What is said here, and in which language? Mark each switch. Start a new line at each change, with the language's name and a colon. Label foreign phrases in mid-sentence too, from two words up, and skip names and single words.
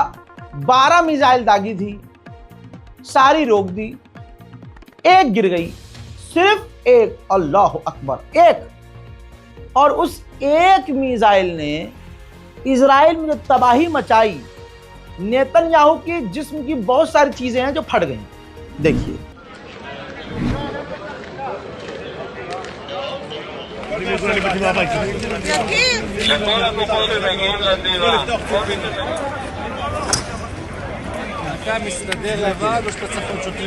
Hindi: 12 मिसाइल दागी थी, सारी रोक दी, एक गिर गई, सिर्फ एक,
Arabic: الله أكبر,
Hindi: एक। और उस एक मिसाइल ने इजराइल में जो तबाही मचाई, नेतन्याहू के जिस्म की बहुत सारी चीजें हैं जो फट गई। देखिए
Hebrew: אתה מסתדר לבד או שאתה צריך עוד שוטרים?